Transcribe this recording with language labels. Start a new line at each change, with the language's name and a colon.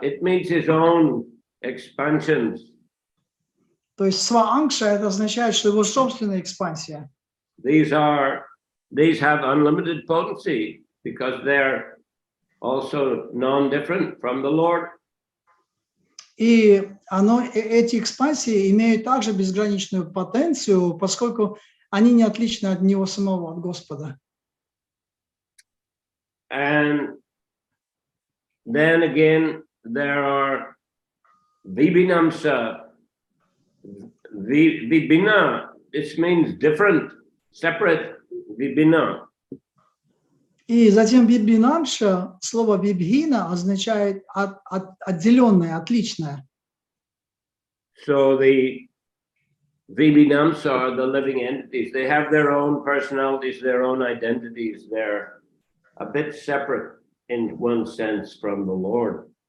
English: It means his own expansions.
Russian: То есть сва-ангша это означает, что его собственная экспансия.
English: These have unlimited potency because they're also non-different from the Lord.
Russian: И эти экспансии имеют также безграничную потенцию, поскольку они не отличны от него самого, от Господа.
English: And then again, there are vibhinamsa. Vibhina, it means different, separate, vibhina.
Russian: И затем вибхинамша, слово вибхина означает отделенное, отличное.
English: So the vibhinamsa are the living entities. They have their own personalities, their own identities. They're a bit separate in one sense from the Lord.